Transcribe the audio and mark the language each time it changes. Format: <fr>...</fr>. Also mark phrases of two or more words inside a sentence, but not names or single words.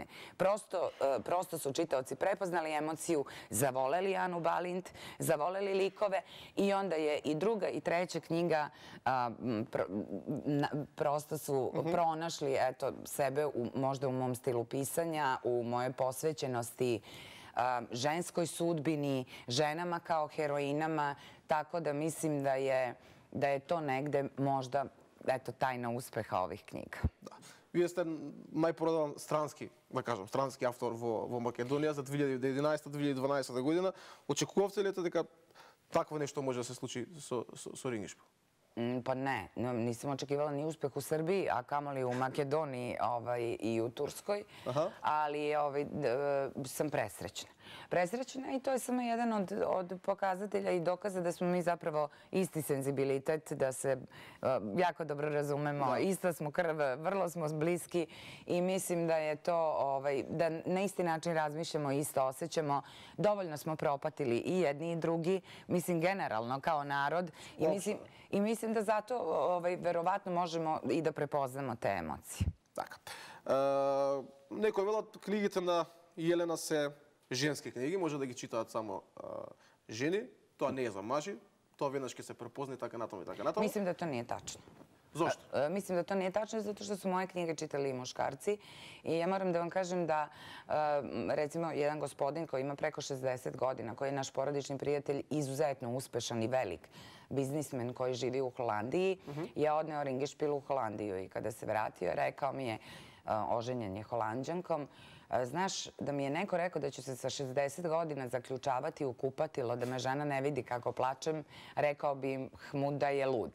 <sr>Prosto su čitaoci prepoznali emociju, zavoleli Anu Balint, zavoleli likove i onda je i druga i treća knjiga prosto su pronašli sebe možda u mom stilu pisanja, u mojoj posvećenosti ženskoj sudbini, ženama kao heroinama, tako da mislim da je to negde možda tajna uspeha ovih knjiga.</sr> <mk>Вие сте најпродаван странски, да кажам, странски автор во Македонија за 2011-2012 година. Очекувавте ли дека такво нешто може да се случи со Ringelspiel?</mk> <sr>Pa ne, nisam očekivala ni uspeh u Srbiji, a kamoli u Makedoniji i u Turskoj, ali sam presrećna. Presrećna i to je samo jedan od pokazatelja i dokaza da smo mi zapravo isti senzibilitet, da se jako dobro razumemo, ista smo krv, vrlo smo bliski i mislim da je to, da na isti način razmišljamo, isto osjećamo. Dovoljno smo propatili i jedni i drugi, mislim generalno kao narod i mislim da zato verovatno možemo i da prepoznamo te emocije.</sr> <mk>Така. Некои велат книгите на Јелена се женски книги, може да ги читаат само жени. Тоа не е за мажи, тоа веднаш ќе се препозна и така натаму и така натаму.</mk> <sr>Mislim da to nije tačno. Zašto? Mislim da to nije tačno zato što su moje knjige čitali i muškarci i ja moram da vam kažem da recimo jedan gospodin koji ima preko 60 godina, koji je naš porodični prijatelj, izuzetno uspešan i velik biznismen koji živi u Holandiji, je odneo Ringelspiel u Holandiju i kada se vratio rekao mi je, oženjen je Holanđankom, znaš, da mi je neko rekao da ću se sa 60 godina zaključavati u kupatilo, da me žena ne vidi kako plačem, rekao bi mu da je lud.</sr>